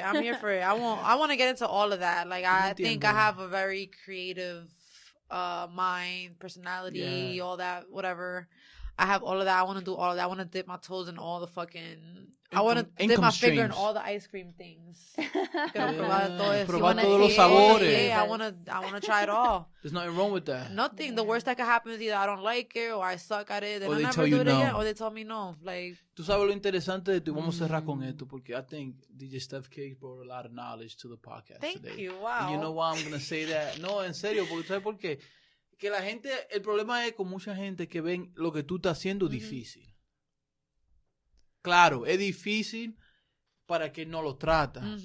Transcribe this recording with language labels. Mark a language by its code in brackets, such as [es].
[en] I want to get into all of that. I think I have a very creative mind, personality, all that, whatever. I have all of that. I want to do all of that. I want to dip my toes in all the fucking... I want to dip my finger in all the ice cream things. [es] Probar todos los sabores. [en] Yeah, I want to try it all. There's nothing wrong with that. Nothing. The worst that could happen is either I don't like it or I suck at it and I never do it again, or they tell me no. [es] Tú sabes lo interesante de esto, y vamos a cerrar con esto, porque [en] I think DJ Steph Cakes brought a lot of knowledge to the podcast today. Thank you. Wow. And you know why I'm going to say that? [es] No, en serio, porque ¿sabes por qué? Que la gente, el problema es con mucha gente que ven lo que tú estás haciendo difícil. Claro, es difícil para que no lo trata.